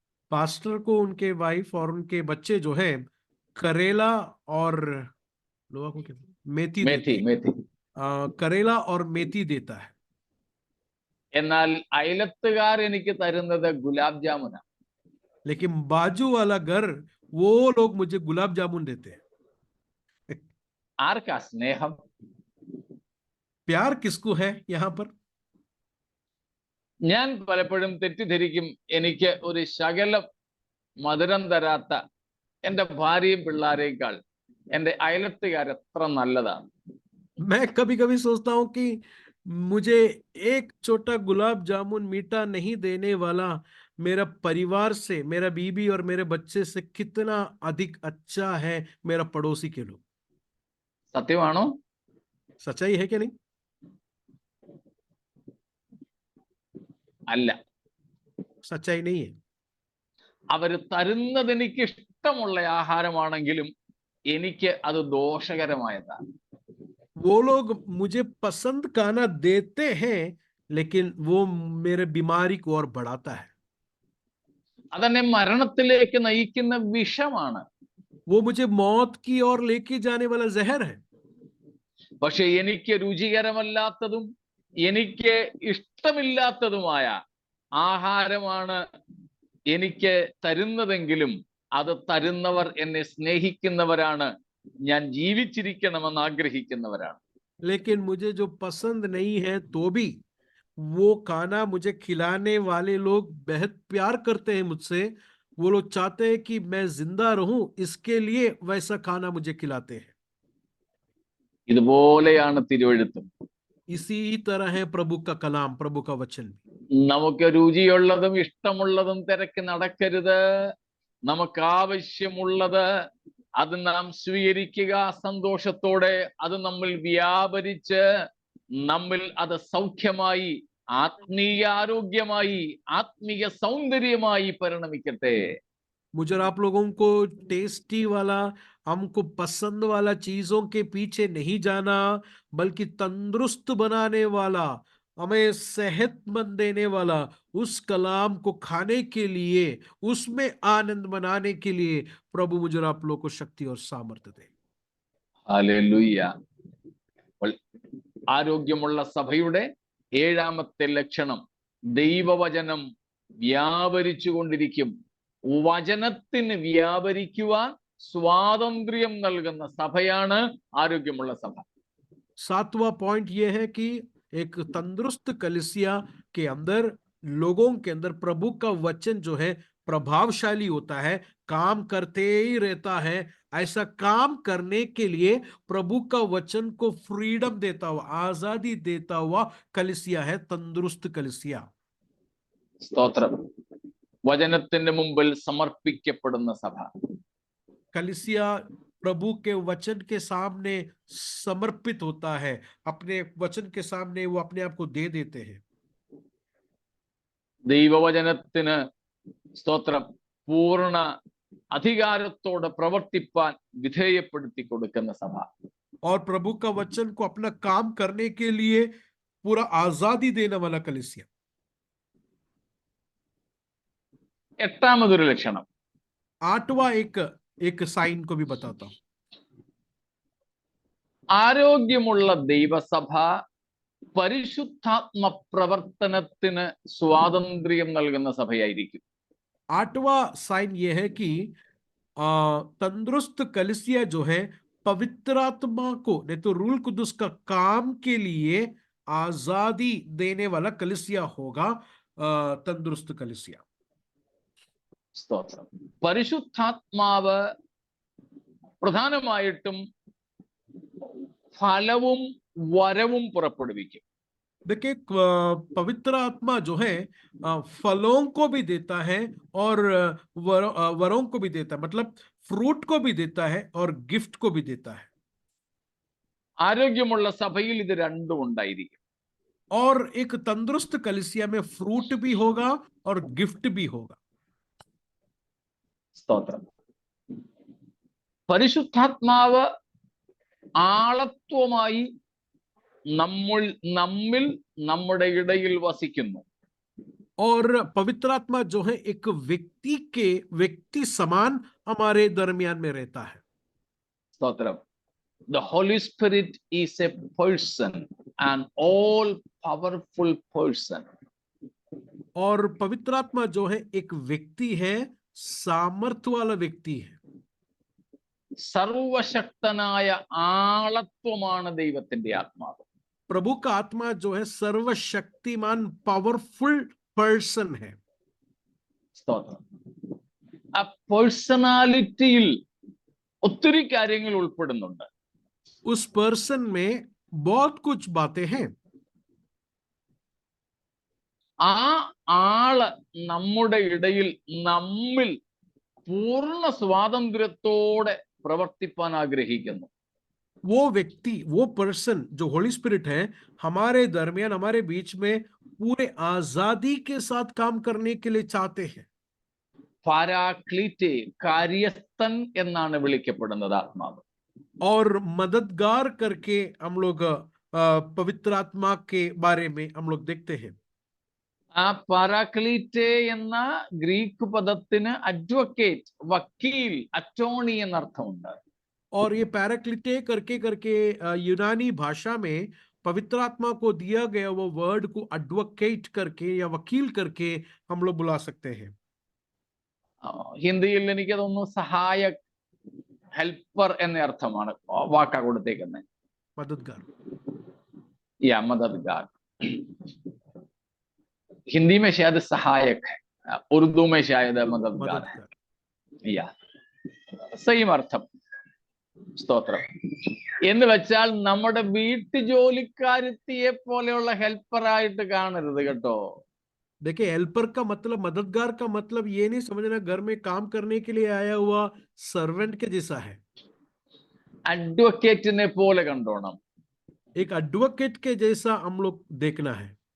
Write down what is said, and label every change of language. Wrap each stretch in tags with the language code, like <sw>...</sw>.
<hi>Pastor को उनके wife और उनके बच्चे जो है करेला और लोहा को क्या मेथी देते हैं।</hi> <ml>മേത്തി.</ml> <hi>करेला और मेथी देता है।</hi> <ml>എന്നാൽ അയലത്തുകാർ എനിക്ക് തരുന്നത് ഗുലാബ് ജാമുനാണ്.</ml> <hi>लेकिन बाजू वाला घर वो लोग मुझे गुलाब जामुन देते हैं।</hi> <ml>ആർക്കാ സ്നേഹം?</ml> <hi>प्यार किसको है यहाँ पर?</hi> <ml>ഞാൻ പലപ്പോഴും തെറ്റിദ്ധരിക്കും, എനിക്ക് ഒരു ശകലം മധുരം തരാത്ത എൻ്റെ ഭാര്യയും പിള്ളേരേക്കാൾ എൻ്റെ അയലത്തുകാർ എത്ര നല്ലതാണ്.</ml> <hi>मैं कभी कभी सोचता हूँ कि मुझे एक छोटा गुलाब जामुन मीठा नहीं देने वाला मेरा परिवार से, मेरा बीबी और मेरे बच्चे से कितना अधिक अच्छा है मेरा पड़ोसी के लोग।</hi> <ml>സത്യമാണോ?</ml> <hi>सच्चाई है क्या नहीं?</hi> <ml>അല്ല.</ml> <hi>सच्चाई नहीं है।</hi> <ml>അവര് തരുന്നത് എനിക്ക് ഇഷ്ടമുള്ള ആഹാരമാണെങ്കിലും എനിക്ക് അത് ദോഷകരമായതാണ്.</ml> <hi>वो लोग मुझे पसंद खाना देते हैं लेकिन वो मेरे बीमारी को और बढ़ाता है।</hi> <ml>അതെന്നെ മരണത്തിലേക്ക് നയിക്കുന്ന വിഷമാണ്.</ml> <hi>वो मुझे मौत की ओर लेके जाने वाला जहर है।</hi> <ml>പക്ഷെ എനിക്ക് രുചികരമല്ലാത്തതും എനിക്ക് ഇഷ്ടമില്ലാത്തതുമായ ആഹാരമാണ് എനിക്ക് തരുന്നതെങ്കിലും അത് തരുന്നവർ എന്നെ സ്നേഹിക്കുന്നവരാണ്, ഞാൻ ജീവിച്ചിരിക്കണമെന്ന് ആഗ്രഹിക്കുന്നവരാണ്.</ml> <hi>लेकिन मुझे जो पसंद नहीं है तो भी वो खाना मुझे खिलाने वाले लोग बेहद प्यार करते हैं मुझसे। वो लोग चाहते हैं कि मैं जिंदा रहूं, इसके लिए वैसा खाना मुझे खिलाते हैं।</hi> <ml>ഇതുപോലെയാണ് തിരുവെഴുത്തും.</ml> <hi>इसी तरह है प्रभु का कलाम, प्रभु का वचन।</hi> <ml>നമുക്ക് രുചിയുള്ളതും ഇഷ്ടമുള്ളതും തിരക്ക് നടക്കരുത്. നമുക്ക് ആവശ്യമുള്ളത് അത് നാം സ്വീകരിക്കുക സന്തോഷത്തോടെ. അത് നമ്മൾ വ്യാപരിച്ച് നമ്മിൽ അത് സൗഖ്യമായി, ആത്മീയ ആരോഗ്യമായി, ആത്മീയ സൗന്ദര്യമായി പരിണമിക്കട്ടെ.</ml> <hi>मुझे आप लोगों को टेस्टी वाला, हमको पसंद वाला चीजों के पीछे नहीं जाना, बल्कि तंदुरुस्त बनाने वाला, हमें सेहतमंद देने वाला उस कलाम को खाने के लिए, उसमें आनंद मनाने के लिए प्रभु मुझे आप लोगों को शक्ति और सामर्थ्य दे।</hi> <ml>ഹല്ലേലൂയ. ആരോഗ്യമുള്ള സഭയുടെ ഏഴാമത്തെ ലക്ഷണം, ദൈവവചനം വ്യാപരിച്ചു കൊണ്ടിരിക്കും. വചനത്തിന് വ്യാപരിക്കുവാൻ സ്വാതന്ത്ര്യം നൽകുന്ന സഭയാണ് ആരോഗ്യമുള്ള സഭ.</ml> <hi>7वां पॉइंट यह है कि एक तंदुरुस्त कलीसिया के अंदर, लोगों के अंदर प्रभु का वचन जो है प्रभावशाली होता है, काम करते ही रहता है। ऐसा काम करने के लिए प्रभु का वचन को फ्रीडम देता हुआ, आजादी देता हुआ कलीसिया है तंदुरुस्त कलीसिया।</hi> <ml>സ്തോത്രം. വചനത്തിന്റെ മുമ്പിൽ സമർപ്പിക്കപ്പെടുന്ന സഭ.</ml> <hi>कलीसिया प्रभु के वचन के सामने समर्पित होता है, अपने वचन के सामने वो अपने आप को दे देते हैं।</hi> <ml>ദൈവവചനത്തിന് സ്തോത്രം പൂർണ്ണ അധികാരത്തോടെ പ്രവർത്തിപ്പാൻ വിധേയപ്പെടുത്തി കൊടുക്കുന്ന സഭ.</ml> <hi>और प्रभु का वचन को अपना काम करने के लिए पूरा आजादी देने वाला कलीसिया।</hi> <ml>എട്ടാമതൊരു ലക്ഷണം,</ml> <hi>8वां एक साइन को भी बताता हूं।</hi> <ml>ആരോഗ്യമുള്ള ദൈവസഭ പരിശുദ്ധാത്മ പ്രവർത്തനത്തിന് സ്വാതന്ത്ര്യം നൽകുന്ന സഭയായിരിക്കും.</ml> <hi>8वां साइन यह है कि तंदुरुस्त कलीसिया जो है पवित्र आत्मा को, नहीं तो रूल कुदुस का काम के लिए आजादी देने वाला कलीसिया होगा तंदुरुस्त कलीसिया।</hi> <ml>സ്തോത്രം. പരിശുദ്ധാത്മാവ് പ്രധാനമായിട്ടും ഫലവും വരവും പുറപ്പെടുവിക്കും.</ml> <hi>देखिए, पवित्र आत्मा जो है फलों को भी देता है और वरों को भी देता है, मतलब फ्रूट को भी देता है और गिफ्ट को भी देता है।</hi> <ml>ആരോഗ്യമുള്ള സഭയിൽ ഇത് രണ്ടും ഉണ്ടായിരിക്കും.</ml> <hi>और एक तंदुरुस्त कलीसिया में फ्रूट भी होगा और गिफ्ट भी होगा।</hi> <ml>സ്തോത്രം. പരിശുദ്ധാത്മാവ് ആളത്വമായി നമ്മിൽ നമ്മുടെ ഇടയിൽ വസിക്കുന്നു.</ml> <hi>और पवित्र आत्मा जो है एक व्यक्ति समान हमारे दरमियान में रहता है.</hi> <ml>സ്തോത്രം.</ml> <en>The Holy Spirit is a person, an all powerful person.</en> <hi>और पवित्र आत्मा जो है एक व्यक्ति है, सामर्थ्य वाला व्यक्ति है.</hi> <ml>സർവശക്തനായ ആളത്വമാണ് ദൈവത്തിന്റെ ആത്മാവ്.</ml> <hi>प्रभु का आत्मा जो है सर्वशक्तिमान पावरफुल पर्सन है.</hi> <ml>സ്തോത്രം. ആ പേഴ്സണാലിറ്റിയിൽ ഒത്തിരി കാര്യങ്ങൾ ഉൾപ്പെടുന്നുണ്ട്.</ml> <hi>उस पर्सन में बहुत कुछ बातें हैं.</hi> <ml>ആ ആള് നമ്മുടെ ഇടയിൽ നമ്മിൽ പൂർണ്ണ സ്വാതന്ത്ര്യത്തോടെ പ്രവർത്തിപ്പാൻ ആഗ്രഹിക്കുന്നു.</ml> <hi>वो व्यक्ति, वो पर्सन जो होली स्पिरिट है, हमारे दरमियान, हमारे बीच में पूरे आजादी के साथ काम करने के लिए चाहते हैं.</hi> <ml>പാരാക്ലീറ്റെ, കാര്യസ്ഥൻ എന്നാണ് വിളിക്കപ്പെടുന്നത് ആത്മാവ്.</ml> <hi>और मददगार करके हम लोग पवित्र आत्मा के बारे में हम लोग देखते हैं.</hi> <ml>ആ പാരാക്ലീറ്റെ എന്ന ഗ്രീക്ക് പദത്തിന് അഡ്വക്കേറ്റ്, വക്കീൽ, അറ്റോർണി എന്നർത്ഥമുണ്ട്.</ml> <hi>और ये पैराक्लिटे करके यूनानी भाषा में पवित्र आत्मा को दिया गया वो वर्ड को एडवोकेट करके या वकील करके हम लोग बुला सकते हैं.</hi> <ml>ഹിന്ദിയിൽ എനിക്ക് തോന്നുന്നു സഹായക്, ഹെൽപ്പർ എന്ന അർത്ഥമാണ് വാക്കാ കൊടുത്തേക്കുന്നത്.</ml> <hi>मददगार. या मददगार. हिंदी में शायद सहायक है, उर्दू में शायद मददगार है. या</hi> <ml>സെയിം അർത്ഥം. സ്തോത്രം. എന്ന് വെച്ചാൽ നമ്മുടെ വീട്ടു ജോലിക്കാരത്തിയെ പോലെയുള്ള ഹെൽപ്പറായിട്ട് കാണരുത് കേട്ടോ.</ml> <hi>देखिए, हेल्पर का मतलब, मददगार का मतलब ये नहीं समझना घर में काम करने के लिए आया हुआ सर्वेंट के जैसा है.</hi> <ml>അഡ്വക്കേറ്റിനെ പോലെ കണ്ടോണം.</ml> <hi>एक एडवोकेट के जैसा हम लोग देखना है.</hi>